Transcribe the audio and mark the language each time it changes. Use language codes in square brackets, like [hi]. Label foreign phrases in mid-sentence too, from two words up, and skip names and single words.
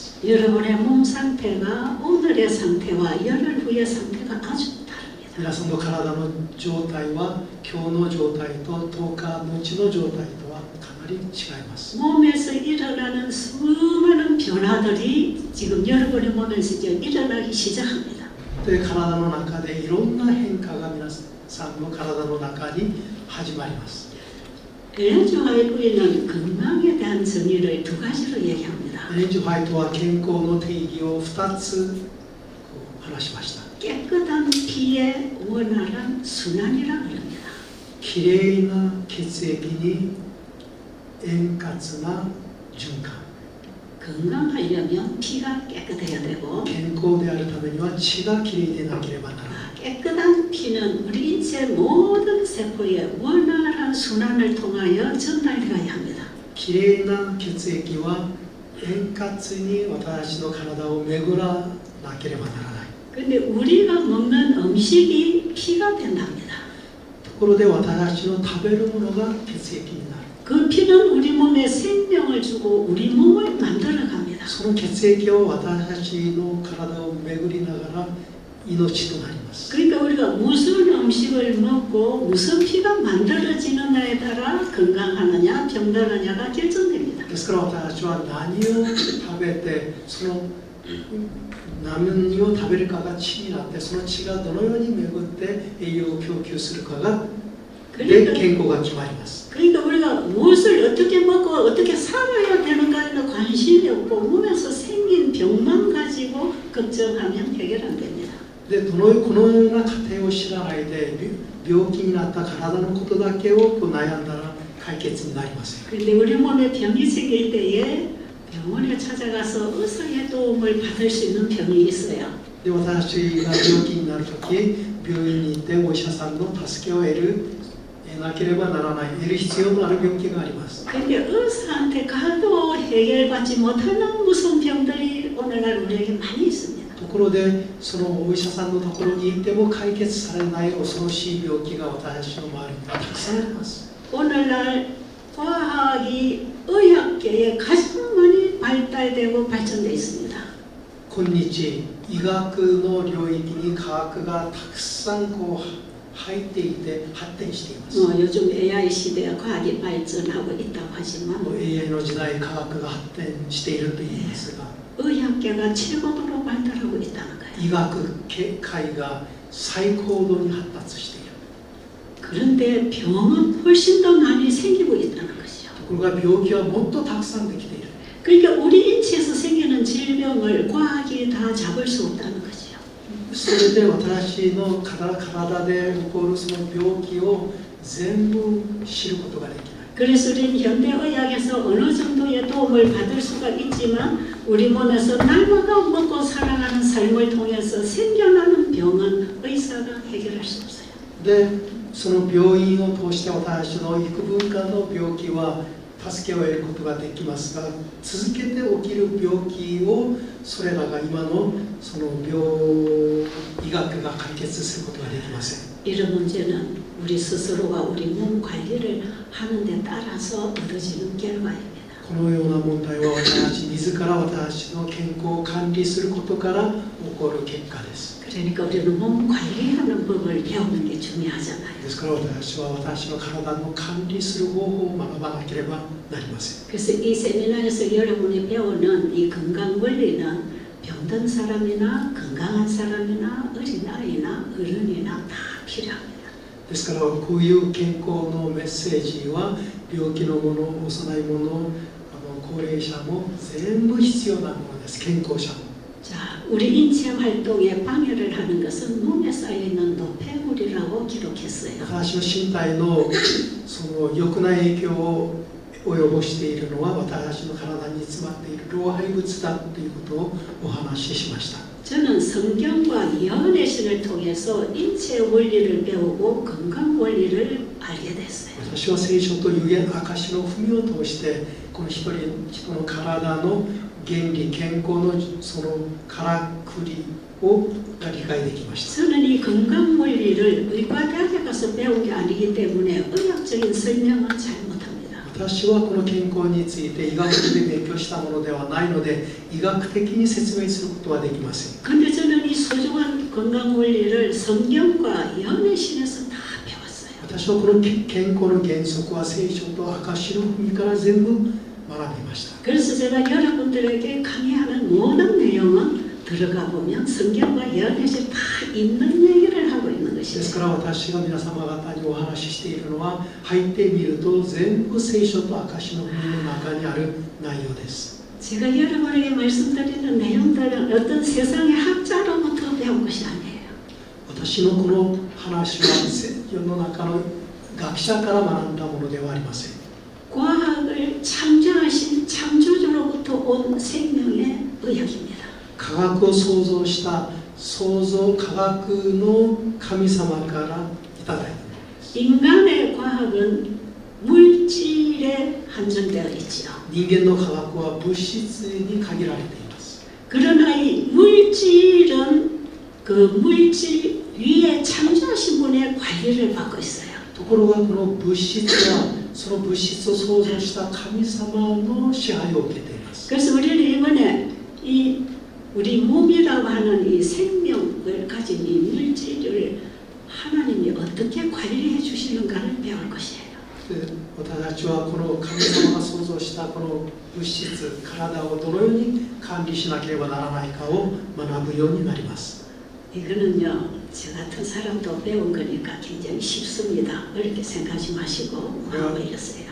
[ko] 여러분의 몸 상태가 오늘의 상태와 열흘 후의 상태가 아주 다릅니다. [ja] 皆さんの体の状態は今日の状態と10日のうちの状態とはかなり違います [ko] 몸에서 일어나는 수많은 변화들이 지금 여러분의 몸에서 이제 일어나기 시작합니다. [ja] で体の中でいろんな変化が皆さんの体の中に始まります [ko] 엘렌주 화이트는 건강에 대한 정의를 두 가지로 얘기합니다. [ja] エレンジ・ホワイトは健康の定義を2つ話しました [ko] 깨끗한 피의 원활한 순환이라 그럽니다. [ja] きれいな血液に円滑な循環 [ko] 건강하려면 피가 깨끗해야 되고 [ja] 健康であるためには血がきれいでなければならない [ko] 깨끗한 피는 우리 인체 모든 세포에 원활한 순환을 통하여 전달되어야 합니다. [ja] きれいな血液は円滑に私の体を巡らなければならない [ko] 근데 우리가 먹는 음식이 피가 된답니다. [ja] ところで私の食べるものが血液になる [ko] 그 피는 우리 몸에 생명을 주고 우리 몸을 만들어 갑니다. [ja] その血液を私たちの体を巡りながら命となります [ko] 그러니까 우리가 무슨 음식을 먹고 무슨 피가 만들어지느냐에 따라 건강하느냐 병들느냐가 결정됩니다. [ja] ですから私たちは何を食べてその何を食べるかが血になってその血がどのように巡って栄養を供給するかがで健康が決まります [ko] 그러니까 우리가 무엇을 어떻게 먹고 어떻게 살아야 되는가에는 관심이 없고 몸에서 생긴 병만 가지고 걱정하면 해결 안 됩니다. [ja] でこのような過程を知らないで病気になった体のことだけを悩んだら解決になりません [ko] 그런데 우리 몸에 병이 생길 때에 병원에 찾아가서 의사의 도움을 받을 수 있는 병이 있어요. [ja] で私が病気になるとき病院に行ってお医者さんの助けを得なければならない得る必要のある病気があります [ko] 근데 의사한테 가도 해결받지 못하는 무슨 병들이 오늘날 우리에게 많이 있습니다. [ja] ところでそのお医者さんのところに行っても解決されない恐ろしい病気が私の周りにはたくさんあります [ko] 오늘날 과학이 의학계에 가장 많이 발달되고 발전되어 있습니다. [ja] 今日医学の領域に科学がたくさん入っていて発展しています [ko] 요즘 AI 시대에 과학이 발전하고 있다고 하지만 [ja] もう AI の時代科学が発展していると言いますが [ko] 의학계가 최고도로 발달하고 있다는 거예요. [ja] 医学界が最高度に発達している [ko] 그런데 병은 훨씬 더 많이 생기고 있다는 것이죠. [ja] ところが病気はもっとたくさんできている [ko] 그러니까 우리 인체에서 생기는 질병을 과학이 다 잡을 수 없다는 것이죠. [ja] それで私の体で起こるその病気を全部知ることができない [ko] 그래서 우리는 현대의학에서 어느 정도의 도움을 받을 수가 있지만 우리 몸에서 날마다 먹고 살아가는 삶을 통해서 생겨나는 병은 의사가 해결할 수 없어요. [ja] でその病院を通して私の幾分かの病気は助けを得ることができますが続けて起きる病気をそれらが今のその医学が解決することができません [ko] 이런 문제는 우리 스스로가 우리 몸 관리를 하는 데 따라서 얻어지는 결과입니다. [ja] このような問題は私たち自ら私の健康を管理することから起こる結果です [ko] 그러니까 우리는 몸 관리하는 법을 배우는 게 중요하잖아요. [ja] ですから私は私の体の管理する方法を学ばなければなりません [ko] 그래서 이 세미나에서 여러분이 배우는 이 건강 원리는 병든 사람이나 건강한 사람이나 어린아이나 어른이나 다 필요합니다. [ja] ですからこういう健康のメッセージは病気のもの、幼いもの、高齢者も全部必要なものです。健康者も。 [ko] 자, 우리 인체 활동에 방해를 하는 것은 몸에 쌓여있는 노폐물이라고 기록했어요. [ja] 私の身体のその良くない影響を及ぼしているのは私の体に詰まっている老廃物だということをお話ししました。 [ko] 저는 성경과 예언의 신을 통해서 인체 원리를 배우고 건강 원리를 알게 돼요. 했어요. [ja] 私は聖書と預言証の文を通してこの一人人の体の原理健康のそのからくりを理解できました。 [ko] 저는 이 건강 원리를 의과대학에 가서 배운 게 아니기 때문에 의학적인 설명은 잘 못합니다. [ja] 私はこの健康について医学で勉強したものではないので医学的に説明することはできません。 [ko] 근데 저는 이 소중한 건강 원리를 성경과 연애신에서 다 배웠어요. [ja] 私はこの健康の原則は聖書と証の文から全部学びました。 [ko] 그래서 제가 여러분들에게 강의하는 모든 내용은 들어가 보면 성경과 연애신 다 있는 얘기를 하고 있는 [ja] ですか [ko] 것이에요. [ja] ら私が皆様方にお話ししているのは入ってみると全部聖書と証の文の中にある内容です。 [ko] 제가 여러분에게 말씀드리는 내용들은 어떤 세상의 학자로부터 배운 것이 아니에요. [ja] 私のこの話は世の中の学者から学んだものではありません。 [ko] 과학을 창조하신 창조주로부터 온 생명의 의학입니다. [ja] 科学を創造した創造科学の神様からいただいたものです。 [ko] 인간의 과학은 물질에 한정되어 있지요. [ja] 人間の科学は物質に限られています。 [ko] 그러나 이 물질은 그 물질 위에 창조하신 분의 관리를 받고 있어요. [ja] ところがこの物質はその物質を創造した神様の支配を受けています。 [ko] 그래서 우리는 이번에 이 우리 몸이라고 하는 이 생명을 가진 이 물질을 하나님이 어떻게 관리해 주시는가를 배울 것이에요. [ja] 私たちはこの神様が創造したこの物質、体をどのように管理しなければならないかを学ぶようになります。 [ko] 이거는요, 저 같은 사람도 배운 거니까 굉장히 쉽습니다. 어렵게 생각하지 마시고 마음을 열으세요.